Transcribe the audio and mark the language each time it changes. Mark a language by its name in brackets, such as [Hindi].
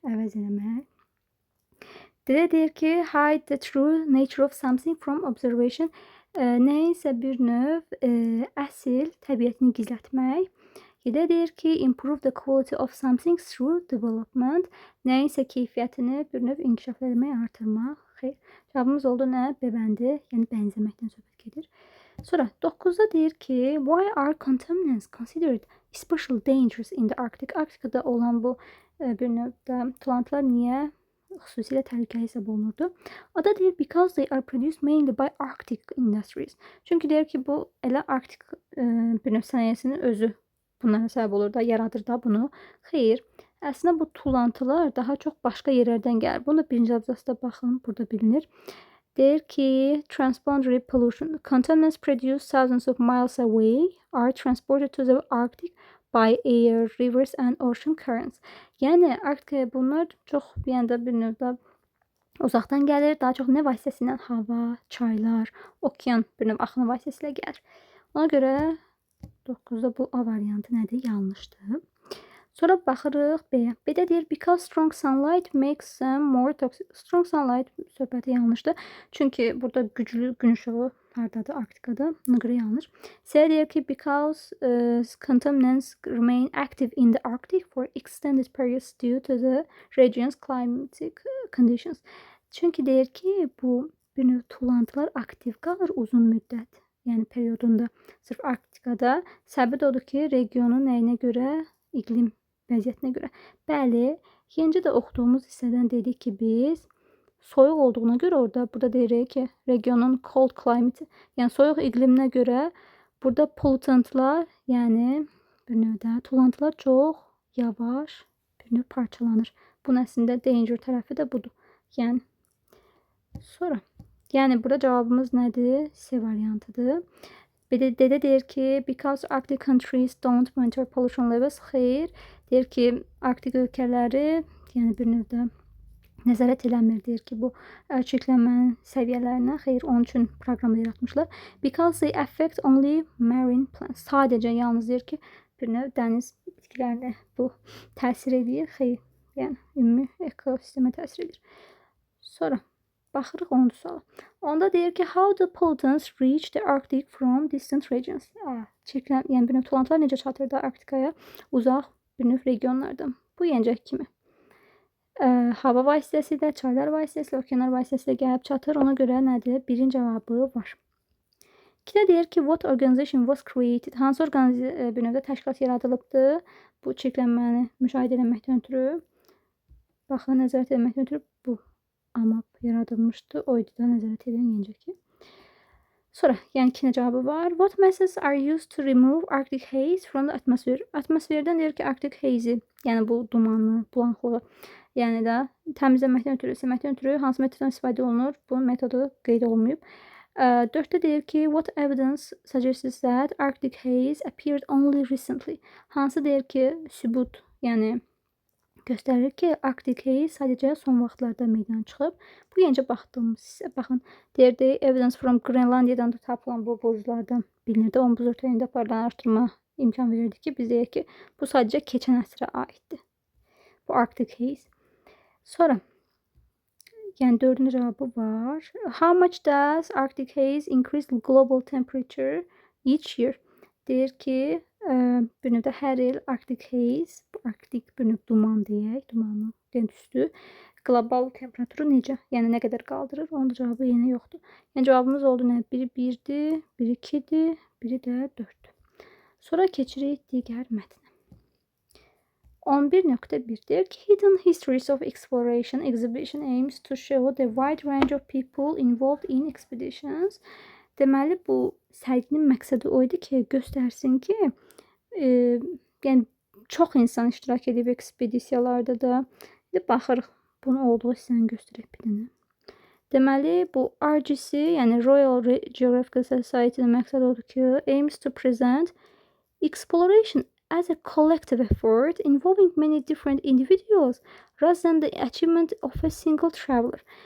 [Azerbaijani] Əvəz eləmək. D deyir ki, [English] hide the true nature of something from observation. [Azerbaijani] Nəyinsə bir növ əsl təbiətini gizlətmək. D deyir ki, [English] improve the quality of something through development. [Azerbaijani] Nəyinsə keyfiyyətini bir növ inkişaf etmək, artırmaq. Xeyr. Cavabımız oldu nə? B bəndi, yəni bənzəməkdən söhbət gedir. Sonra 9-da deyir ki, [English] why are contaminants considered especially dangerous in the Arctic? [Azerbaijani] Arktikada olan bu bir növdə tullantılar niyə xüsusilə təhlükəli hesab olunurdu? O da deyir, [English] because they are produced mainly by Arctic industries. [Azerbaijani] Çünki deyir ki, bu elə Arktik bir növ sənayesinin özü bunlara səbəb olur da, yaradır da bunu. Xeyr, əslində bu tullantılar daha çox başqa yerlərdən gəlir. Bunu da birinci abzasda baxın, burada bilinir. Deyir ki, transboundary pollution. [English] Contaminants produced thousands of miles away are transported to the Arctic by air, rivers and ocean currents. [Azerbaijani] Yəni Arktikaya bunlar çox yəni bir növdə uzaqdan gəlir, daha çox nə vasitəsilə? Hava, çaylar, okean bir növ axını vasitəsilə gəlir. Ona görə 9-da bu A variantı nədir? Yanlışdır. Sonra baxırıq B-yə. B-də deyir, [English] because strong sunlight makes them more toxic. Strong sunlight [Azerbaijani] söhbəti yanlışdır. Çünki burada güclü gün ışığı hardadır? Arktikada. Ona görə yanlış. C deyir ki, [English] because contaminants remain active in the Arctic for extended periods due to the region's climatic conditions. [Azerbaijani] Çünki deyir ki, bu bir növ tullantılar aktiv qalır uzun müddət. Yəni periodunda. Sırf Arktikada. Səbəb odur ki, regionun nəyinə görə? İqlim vəziyyətinə görə. Bəli, yenicə də oxuduğumuz hissədən dedik ki, biz soyuq olduğuna görə orada, burada deyirik ki, regionun cold climate, yəni soyuq iqliminə görə burada pollutantlar, yəni bir növdə tullantılar çox yavaş bir növ parçalanır. Bunun əslində danger tərəfi də budur. Yəni sonra, yəni burada cavabımız nədir? C variantıdır. D-də deyir ki, [English] because Arctic countries don't monitor pollution levels. [Azerbaijani] Xeyr, deyir ki, Arktik ölkələri, yəni bir növdə nəzarət eləmir, deyir ki, bu çirklənmənin səviyyələrinə. Xeyr, onun üçün proqramı yaratmışlar. [English] Because they affect only marine plants. [Azerbaijani] Sadəcə yalnız deyir ki, bir növ dəniz bitkilərinə bu təsir edir. Xeyr, yəni ümumi ekosistemə təsir edir. Sonra baxırıq 10-cu suala. Onda deyir ki, [English] how do pollutants reach the Arctic from distant regions? [Azerbaijani] Yəni bir növ tullantılar necə çatır da Arktikaya? Uzaq bir növ regionlardan. Bu yenicək kimi. Hava vasitəsilə, çaylar vasitəsilə, okeanlar vasitəsilə gəlib çatır. Ona görə nədir? Birin cavabı var. 2-də deyir ki, [English] what organization was created? [Azerbaijani] Hansı bir növdə təşkilat yaradılıbdır? Bu çirklənməni müşahidə etməkdən ötürü. Baxın, nəzarət etməkdən ötürü bu AMAP yaradılmışdı. O idi da nəzarət edən yenicəki. Sonra, yəni 2-nə cavabı var. [English] What methods are used to remove Arctic haze from the atmosphere? [Azerbaijani] Atmosferdən deyir ki, Arctic haze-i, yəni bu dumanlı, bulanıqlığı, yəni də təmizləməkdən ötürü, silməkdən ötürü hansı metoddan istifadə olunur? Bu metodu qeyd olunmayıb. 4-də deyir ki, what evidence suggests that Arctic haze appeared only recently? Hansı deyir ki, sübut, yəni göstərir ki, Arctic haze sadəcə son vaxtlarda meydana çıxıb. Bu yenicə baxdığımız hissə. Baxın, deyirdi, evidence from Grenlandiyadan da tapılan bu buzlardan bilinirdi. 10 buz örtəyində aparılan araşdırma imkan verirdi ki, biz deyək ki, bu sadəcə keçən əsrə aiddir. Bu Arctic haze. Sonra, yəni 4-cü cavabı var. [English] How much does Arctic haze increase global temperature each year? [Azerbaijani] Deyir ki, bir növdə hər il Arctic haze, bu Arktik bir növ duman deyək, dumanlı tüstü, Qlobal temperaturu necə? Yəni nə qədər qaldırır? Onun da cavabı yenə yoxdur. Yəni cavabımız oldu nə? Biri 1-dir, biri 2-dir, biri də 4-dür. Sonra keçirik digər mətnə. [English] 11.1 deyir ki, Hidden Histories of Exploration Exhibition aims to show the wide range of people involved in expeditions. [Azerbaijani] Deməli, bu sərginin məqsədi o idi ki, göstərsin ki, yəni çox insan iştirak edib ekspedisiyalarda da. Baxırıq, bunu olduğu hissəni göstərək bir dənə. Deməli, bu RGC, yəni Royal Geographical Society-nin məqsədi odur ki, [English] aims to present exploration as a collective effort involving many different individuals rather than the achievement of a single traveler.